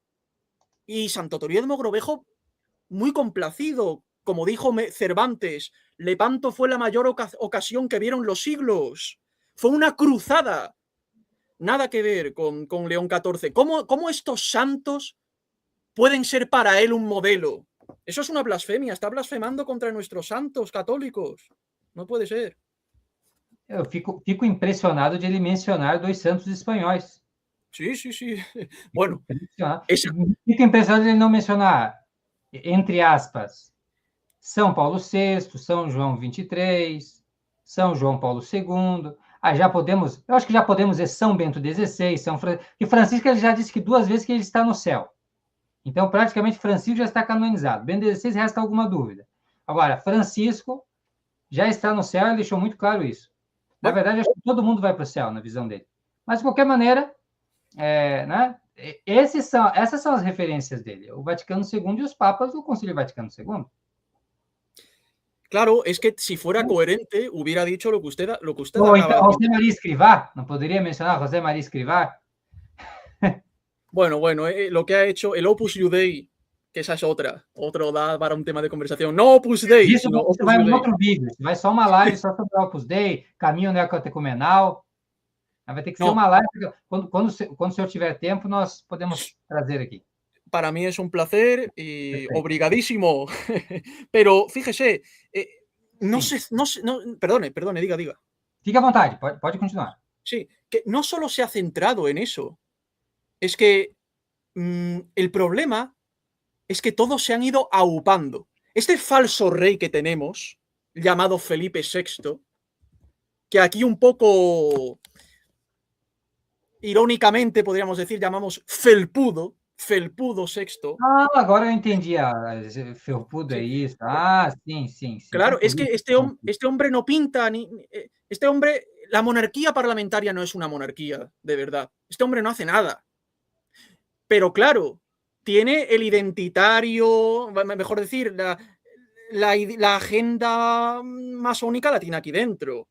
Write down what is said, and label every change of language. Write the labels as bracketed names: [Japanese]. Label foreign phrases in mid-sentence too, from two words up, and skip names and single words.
[Spanish] Y Santo Toribio de Mogrovejo, muy complacido, como dijo Cervantes, Lepanto fue la mayor ocasión que vieron los siglos. Fue una cruzada. Nada que ver con León XIV. ¿Cómo estos santos pueden ser para él un modelo? Eso es una blasfemia. Está blasfemando contra nuestros santos católicos. No puede ser. [Portuguese] Eu fico impressionado de ele mencionar dois santos espanhóis. [Spanish] Sí, sí, sí. Bueno, [Portuguese] fico impressionado de ele não mencionar, entre aspas, São Paulo VI, São João XXIII, São João Paulo II. Já podemos, eu acho que já podemos dizer São Bento XVI, e Francisco ele já disse que 2 vezes que ele está no céu. Então, praticamente, Francisco já está canonizado. Bento XVI resta alguma dúvida. Agora, Francisco já está no céu, ele deixou muito claro isso. Na verdade, acho que todo mundo vai para o céu, na visão dele. Mas, de qualquer maneira, né, essas são as referências dele. O Vaticano II e os papas do Concílio Vaticano II. [Spanish] Claro, es que si fuera coherente, hubiera dicho lo que usted [Portuguese] Ou então, [Spanish] José María Escrivá, ¿no podría mencionar José María Escrivá? Bueno, lo que ha hecho el Opus Dei, que esa es otro da para un tema de conversación. [Portuguese] No Opus Dei, isso vai em outro vídeo, vai só uma live só sobre o Opus Dei, caminho neocatecumenal. Vai ter que ser uma live, quando o senhor tiver tempo, nós podemos trazer aqui. [Spanish] Para mí es un placer y obrigadísimo. Pero fíjese, no sé, perdone, diga. [Portuguese] Fique à vontade, pode continuar. [Spanish] Sí, que no solo se ha centrado en eso, es que el problema es que todos se han ido aupando. Este falso rey que tenemos, llamado Felipe VI, que aquí un poco irónicamente podríamos decir, llamamos felpudo, Felpudo VI. [Portuguese] Ah, agora eu entendi. Felpudo é [Spanish] Sí. [Portuguese] isso. Ah, sim, sim, sim. [Spanish] Claro, es que Felpudo. este hombre no pinta este hombre, la monarquía parlamentaria no es una monarquía, de verdad. Este hombre no hace nada. Pero claro, tiene el identitario, mejor decir, la agenda masónica la tiene aquí dentro.